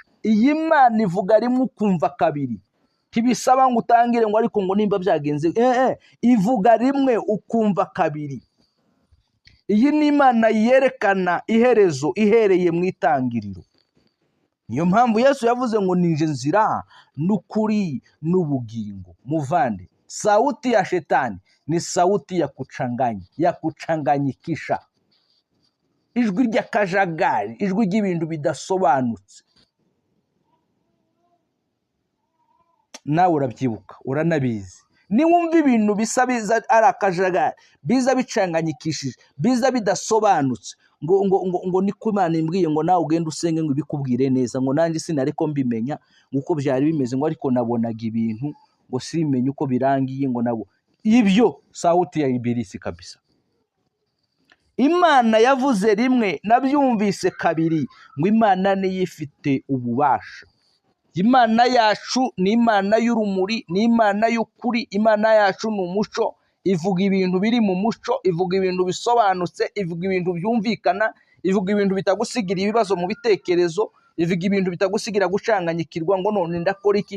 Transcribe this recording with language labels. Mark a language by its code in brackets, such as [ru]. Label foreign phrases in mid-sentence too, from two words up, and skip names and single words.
[rw] Iyi Mana ivuga rimwe ukumva kabiri, ntibisaba ngo utangire ngo ariko ngo nimba byagenze, ivuga rimwe ukumva kabiri. Iyi ni Imana yerekana iherezo ihereye mu itangiriro. Niyo mpamvu Yesu yavuze ngo nije nzira n'ukuri n'ubugingo. Muvande, [sw] sauti ya shetani ni sauti ya kuchanganyikisha, [rw] ijwi ry'akajagari, ijwi ry'ibintu bidasobanutse. Nawe urabyibuka, uranabizi. Niwumva ibintu bisa ari akajagari, biza bicanganyikishije, biza bidasobanutse, ngo niko Imana imbwiye ngo nawe ugende usenge ngo ibikubwire neza, ngo nanjye sinariko mbimenya uko byari bimeze, ngo ariko nabonaga ibintu ngo simenye uko birangiye, ngo nabo ibyo [sw] sauti ya ibilisi [rw] kabisa. Imana yavuze rimwe nabyumvise kabiri, ngo Imana niyo ifite ububasha. Imana yacu ni Imana y'urumuri, ni Imana y'ukuri. Imana yacu ni umuco, ivuga ibintu biri mu muco, ivuga ibintu bisobanutse, ivuga ibintu byumvikana, ivuga ibintu bitagusigira ibibazo mu bitekerezo, ivuga ibintu bitagusigira gucanganyikirwa ngo none ndakora iki.